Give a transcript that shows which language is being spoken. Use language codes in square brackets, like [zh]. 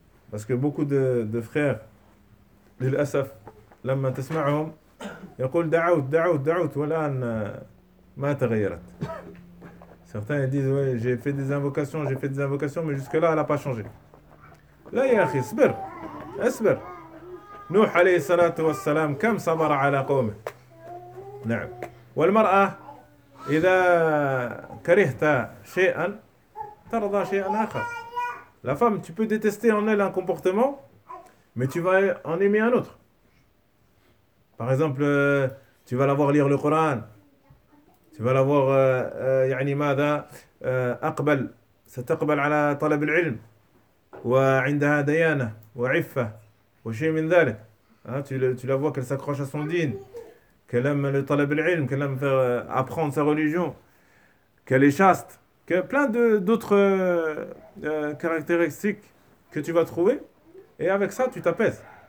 [fr] Parce que beaucoup de frères, [ar] l'asaf, lamma tasma'ahum, يقول دعوت دعوت دعوت والان ما تغيرت. [fr] Certains disent ouais, j'ai fait des invocations mais jusque là elle a pas changé. [ar] لا يا اخي اصبر اصبر. نوح عليه الصلاه والسلام كم صبر على قومه. نعم. والمراه اذا كرهت شيئا ترضى شيئا اخر. [fr] La femme, tu peux détester en elle un comportement mais tu vas en aimer un autre. Par exemple, tu vas la voir lire le Coran. Tu vas la voir [ar] يعني ماذا أقبل ستقبل على طلب العلم وعندها ديانة وعفة وشيء من ذلك. [fr] Tu la vois qu'elle s'accroche à son dîn, qu'elle aime le طلب العلم, qu'elle aime faire apprendre sa religion, qu'elle est chaste, que plein d'autres caractéristiques que tu vas trouver et avec ça tu t'apaises.